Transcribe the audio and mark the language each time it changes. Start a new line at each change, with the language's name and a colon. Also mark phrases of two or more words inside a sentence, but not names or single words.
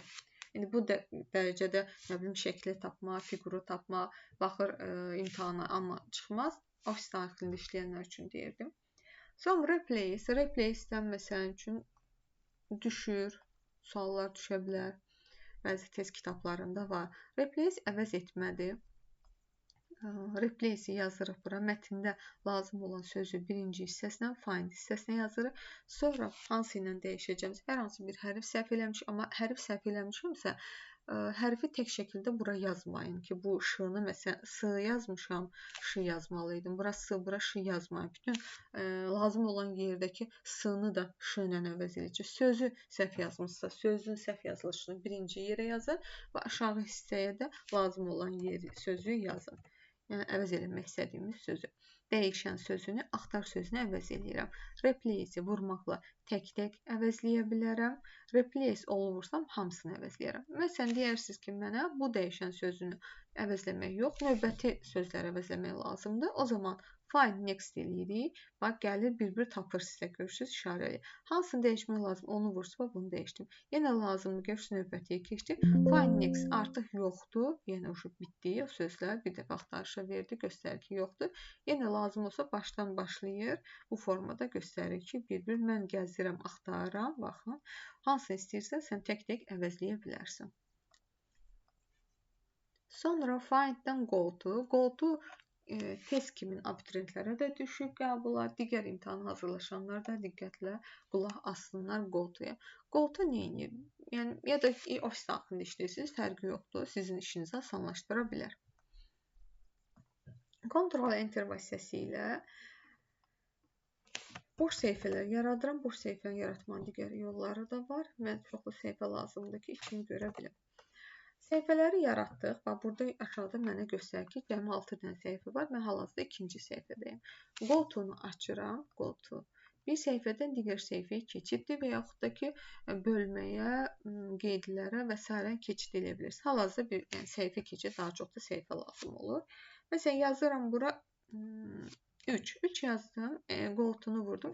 Azerbaijani: İndi bu dərəcədə şəkli tapma, fiquru tapma, baxır imtahana, amma çıxmaz. Ofis daxilində işləyənlər üçün deyirdim. Sonra replace. Replace-dən məsələn üçün düşür, suallar düşə bilər. Bəzi test kitablarında var. Replace əvəz etmədir. Replace-i yazırıq bura. Mətndə lazım olan sözü birinci hissəsinə, find hissəsinə yazırıq. Sonra hansı ilə dəyişəcəm? Hər hansı bir hərf səhv eləmişəm, amma hərf səhv eləmişəmsə, hərfi tək şəkildə bura yazmayın ki, bu ş-nı məsələn s yazmışam, ş yazmalıydım. Bura s, bura ş yazmayın. Bütün lazım olan yerdəki s-nı da ş ilə əvəz edəcək. Sözü səhv yazmışsa, sözün səhv yazılışını birinci yerə yazın və aşağı hissəyə də lazım olan yeri, sözü yazın. Yəni əvəz eləmək istədiyimiz sözü. Dəyişən sözünü axtar sözünü əvəz eləyirəm. Replace-i vurmaqla tək-tək əvəzləyə bilərəm. Replace olursam hamısını əvəzləyərəm. Məsələn, deyirsiniz ki, mənə bu dəyişən sözünü əvəzləmək yox, növbəti sözləri əvəzləmək lazımdır. O zaman
English: find next
Azerbaijani: eləyirik. Bax, gəlir bir-bir tapır sizə, görürsünüz, işarə eləyir. Hansını dəyişmək lazım, onu vursa, bunu dəyişdim. Yenə lazımdır, görürsünüz, növbətiyə keçdik.
English: Find next
Azerbaijani: artıq yoxdur, yenə bitdi o sözlər. Bir dəfə axtarışa verdi, göstərir ki, yoxdur. Yenə lazım olsa başdan başlayır. Bu formada göstərir ki, bir-bir mən gəzdirəm, axtarıram. Baxın, hansını istəyirsən, sən tək-tək əvəzləyə bilərsən. Sonra find-dən
English: go to. Go to
Azerbaijani: test kimin abituriyentlərə də düşür qəbula. Digər imtahan hazırlaşanlar da diqqətlə qulaq assınlar
English: go to-ya. Go to
Azerbaijani: nə edir? Yəni, ya da ofis daxilində işləyirsiniz, fərqi yoxdur. Sizin işinizi asanlaşdıra bilər. Ctrl+Enter vasitəsilə boş səhifələr yaradıram. Boş səhifəni yaratmanın digər yolları da var. Mən çoxlu səhifə lazımdır ki, işimi görə bilim. Səhifələri yaratdıq. Bax, burada aşağıda mənə göstərir ki, cəmi 6 dənə səhifə var. Mən hal-hazırda ikinci səhifədəyim.
English: Go to-nu
Azerbaijani: açıram.
English: Go to.
Azerbaijani: Bir səhifədən digər səhifəyə keçiddir və yaxud da ki, bölməyə, qeydlərə və s. keçid edə bilirsiniz. Hal-hazırda bir səhifə keçid, daha çox da səhifə lazım olur. Məsələn, yazıram bura 3. 3 yazdım.
English: Go to-nu
Azerbaijani: vurdum.